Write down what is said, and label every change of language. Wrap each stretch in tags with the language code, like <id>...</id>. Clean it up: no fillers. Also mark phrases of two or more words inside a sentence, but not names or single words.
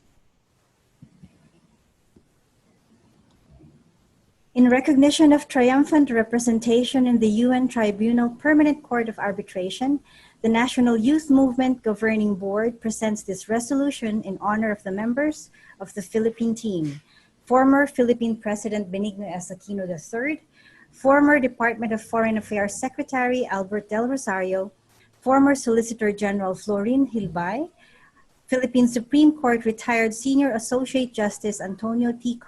<en>In recognition of triumphant representation in the UN Tribunal Permanent Court of Arbitration, the National Youth Movement Governing Board presents this resolution in honor of the members of the Philippine team. Former Philippine President Benigno S. Aquino III, former Department of Foreign Affairs Secretary Albert Del Rosario, former Solicitor General Florin Hilbay, Philippine Supreme Court retired Senior Associate Justice Antonio T.</en>